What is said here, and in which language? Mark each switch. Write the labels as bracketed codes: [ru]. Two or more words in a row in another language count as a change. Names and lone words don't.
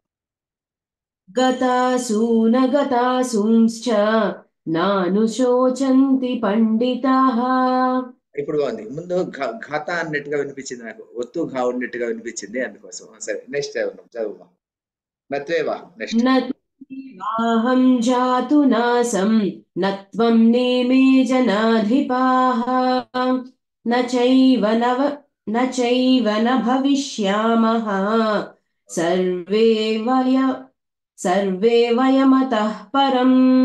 [sa] గతాసు నగతాసుంశ్చ నానుశోచంతి పండితాః. [te] ఇప్పుడు బాగుంది. ముందు ఘాత అన్నట్టుగా వినిపించింది నాకు, ఒత్తు ఘా ఉన్నట్టుగా వినిపించింది, అందుకోసం. సరే, నెక్స్ట్ చదువుమా. నత్వేవా నెక్స్ట్. [sa] वाहं जातु नासं न त्वं नेमे जनाधिपाः न चैव न भविष्यामः सर्वे वयमतः परम्